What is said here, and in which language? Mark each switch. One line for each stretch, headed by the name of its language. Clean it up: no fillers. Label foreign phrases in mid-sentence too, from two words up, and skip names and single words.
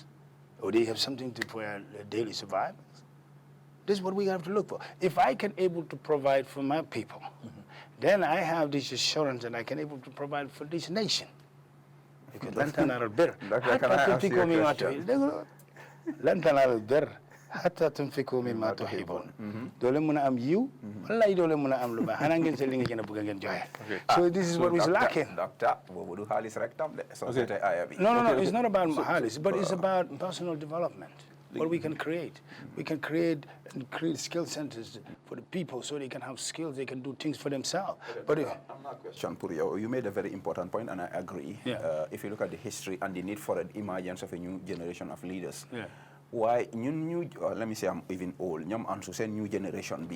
English: Or do you have something to for their daily survival? This is what we have to look for. If I can able to provide for my people, then I have this assurance that I can able to provide for this nation.
Arabic: Because lantan al-bir.
English: Can I ask you a question?
Arabic: Lantan al-bir. Hatta tunfiku mimma tuhibun.
Wolof: Dole muna am yiw, wallahi dole muna am lu baax. Xanaa ngeen seet li nga gën a bëgg ngeen joxe.
English: So this is what is lacking. Doctor,
Wolof: boobu du xaalis rek tam de. Société aya bi.
English: No, it's not about halis, but it's about personal development. What we can create. We can create skill centers for the people so they can have skills, they can do things for themselves. But question for you. You made a very important point, and I agree. Yeah. If you look at the history and the need for an emergence of a new generation of leaders, why let me say I'm even old, new generation be.